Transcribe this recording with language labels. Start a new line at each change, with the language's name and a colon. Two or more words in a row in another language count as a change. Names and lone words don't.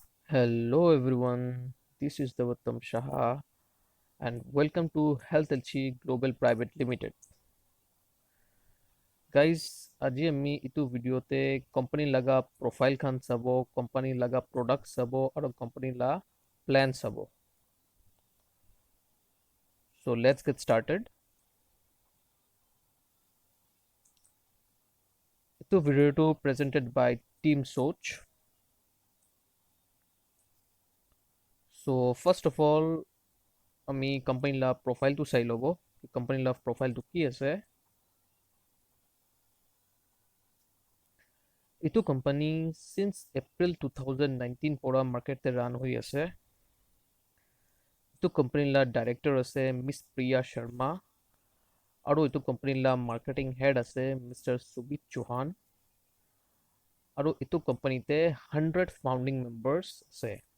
English: Hello everyone, this is Devattam Shaha and welcome to Health Elchi Global Private Limited. Guys,
Assamese: আজি আমি ইটো ভিডিঅ'তে কোম্পানী লগা প্ৰফাইল খান চাব, কোম্পানী লগা প্ৰডাক্ট চাব আৰু কোম্পানী লা প্ল্যান চাব।
English: So let's get started.
Assamese: ইটো ভিডিঅ'টো
English: presented by Team Soch. So first of all,
Assamese: আমি কোম্পানী লা প্ৰফাইলটো চাই ল'ব। কোম্পানী লা প্ৰফাইলটো কি আছে। এইটো
English: company since April
Assamese: 2019 পৰা মাৰ্কেটে ৰান হৈ আছে। এইটো কোম্পানীৰ ডাইৰেক্টৰ আছে মিছ প্ৰিয়া শৰ্মা আৰু এইটো কোম্পানীৰ
English: marketing head
Assamese: আছে মিষ্টাৰ সুবিত চৌহান আৰু এইটো কোম্পানীতে 100
English: founding members
Assamese: আছে।